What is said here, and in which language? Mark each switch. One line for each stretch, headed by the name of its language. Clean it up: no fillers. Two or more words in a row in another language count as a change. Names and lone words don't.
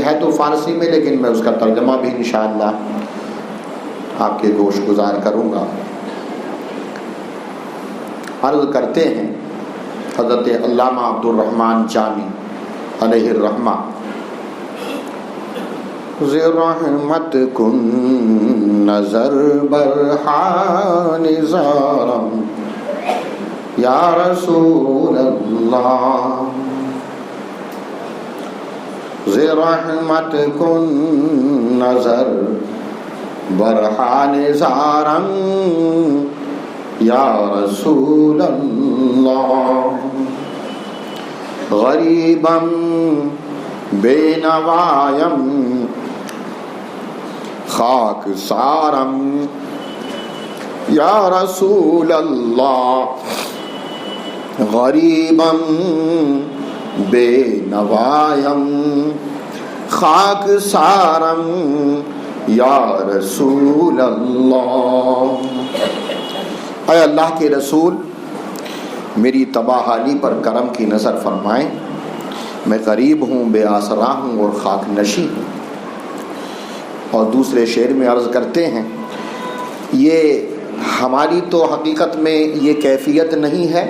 Urdu: ہے تو فارسی میں لیکن میں اس کا ترجمہ بھی انشاءاللہ آپ کے گوش گزار کروں گا. عرض کرتے ہیں حضرت علامہ عبدالرحمن جامی علیہ الرحمہ.
Persian: ذی رحمت کن نظر برحان زارم یا رسول اللہ. ذی رحمت کن نظر برحان زارم یا رسول اللہ. غریبم بے نوایم خاک سارم یا رسول اللہ. غریبم بے نوایم خاک سارم یا رسول اللہ.
Urdu: اے اللہ کے رسول، میری تباہ حالی پر کرم کی نظر فرمائیں. میں غریب ہوں، بے آسرا ہوں اور خاک نشی ہوں. اور دوسرے شعر میں عرض کرتے ہیں یہ ہماری تو حقیقت میں یہ کیفیت نہیں ہے.